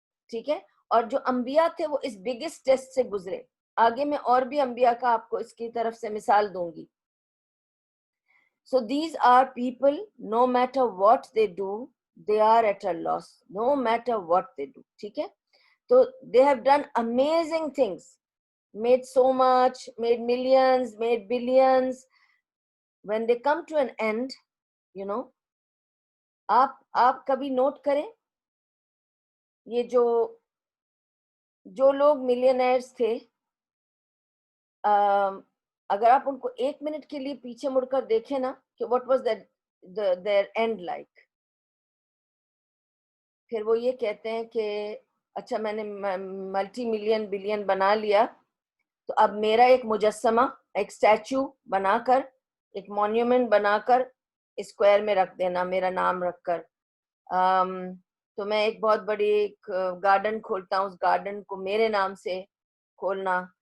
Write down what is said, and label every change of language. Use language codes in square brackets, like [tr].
[ur] ٹھیک ہے, اور جو انبیاء تھے وہ اس بگیسٹ ٹیسٹ سے گزرے. آگے میں اور بھی انبیاء کا آپ کو اس کی طرف سے مثال دوں گی. [en] So these are people, no matter what they do, they are at a loss, no matter what they do. [ur] ٹھیک ہے, تو [en] they have done amazing things, made so much, made millions, made billions. When they come to an end, you know, [ur] آپ کبھی note کریں, یہ جو لوگ millionaires تھے اگر آپ ان کو 1 منٹ کے لیے پیچھے مڑ کر دیکھیں نا کہ [en] what was their end like, [ur] پھر وہ یہ کہتے ہیں کہ اچھا میں نے ملٹی ملین بلین بنا لیا تو اب میرا ایک مجسمہ، ایک اسٹیچو بنا کر، ایک مونیومنٹ بنا کر اسکوائر میں رکھ دینا میرا نام رکھ کر، تو میں ایک بہت بڑی ایک گارڈن کھولتا ہوں، اس گارڈن کو میرے نام سے کھولنا.